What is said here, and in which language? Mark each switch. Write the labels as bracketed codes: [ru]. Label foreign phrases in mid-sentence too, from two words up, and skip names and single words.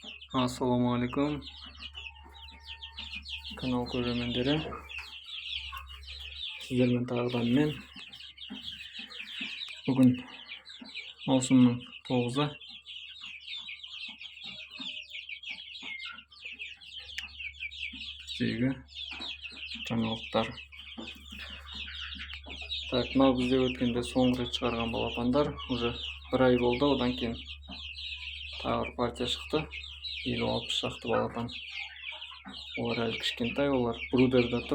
[uz] Assalomu alaykum kanal ko'ruvchilari. Sizlar bilan taqdim men. Bugun mavsumning 9'i. Sizga жаңалықтар. [kk] Так, мынау бізде өткенде соңғы рет шығарған балапандар уже 1 ай болды. Одан кейін тағы бір партия шықты. 50-60 шақты балапан. Олар әлі кішкентай, олар брудерда тұр.